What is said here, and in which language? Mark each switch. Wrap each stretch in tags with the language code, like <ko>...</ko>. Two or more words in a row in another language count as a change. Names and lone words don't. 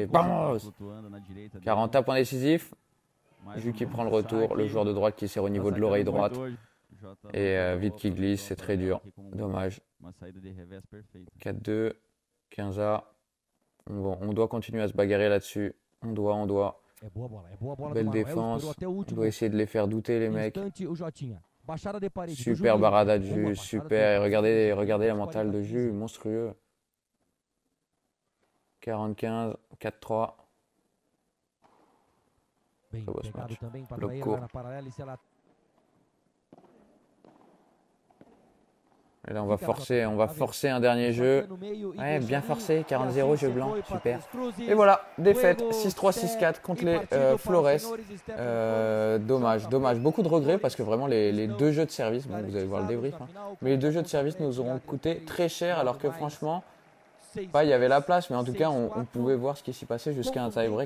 <fr>Vamos 40 points décisifs, Jus qui prend le retour, le joueur de droite qui sert au niveau de l'oreille droite. Et vite qui glisse, c'est très dur, dommage. 4-2, 15A. On doit continuer à se bagarrer là-dessus, on doit.</fr> <pt>É boa bola do</pt> <fr>Belle</fr> <pt>Manuel,</pt> <fr>défense.</fr> <pt>esperou até o</pt> <fr>On</fr> <pt>último</pt> <fr>doit essayer de les faire douter, les mecs.</fr> <pt>instante o Jotinha. Baixada de parede do</pt> <fr>Super</fr> <pt>Julinho. barada de Boa Jus, baixada</pt> <fr>super. Et</fr> <pt>de</pt> <fr>regardez,</fr> <pt>parede.</pt> <fr>regardez la mentale de 40-15. Jus, monstrueux. 45, 4-3.</fr> <pt>Bem Acabou esse pegado</pt> <fr>match.</fr> <pt>também para Bloco ele</pt> <fr>court.</fr> <pt>lá na paralela e se ela</pt> <fr>Et là, on va forcer un dernier jeu. Ouais, bien forcé, 40-0, jeu blanc, super. Et voilà, défaite 6-3, 6-4 contre les Flores. Dommage, dommage. Beaucoup de regrets parce que vraiment les deux jeux de service, bon, vous allez voir le débrief, hein, mais les deux jeux de service nous auront coûté très cher alors que franchement, pas il y avait la place, mais en tout cas, on pouvait voir ce qui s'y passait jusqu'à un tie-break.</fr>